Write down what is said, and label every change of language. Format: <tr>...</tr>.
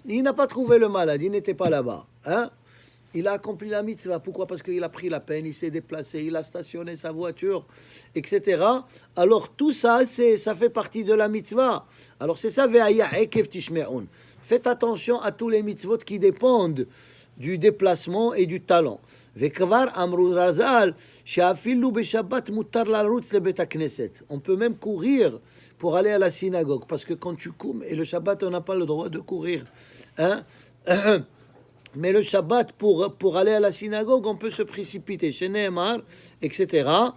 <fr>Il n'a pas trouvé le malade, il n'était pas là-bas. Hein? Il a accompli la mitzvah. Pourquoi? Parce qu'il a pris la peine, il s'est déplacé, il a stationné sa voiture, etc. Alors tout ça, ça fait partie de la mitzvah. Alors c'est ça,</fr> <he>ve'aya ekev tishme'un.</he> <fr>Faites attention à tous les mitzvot qui dépendent du déplacement et du talent.</fr> <he>וכבר אמרו רז"ל שאפילו בשבת מותר לרוץ לבית הכנסת.</he> <fr>On peut même courir pour aller à la synagogue. Parce que quand tu cours, et le Shabbat, on n'a pas le droit de courir. Hein? Mais le Shabbat, pour aller à la synagogue, on peut se précipiter. Chez Nehemar, etc.</fr>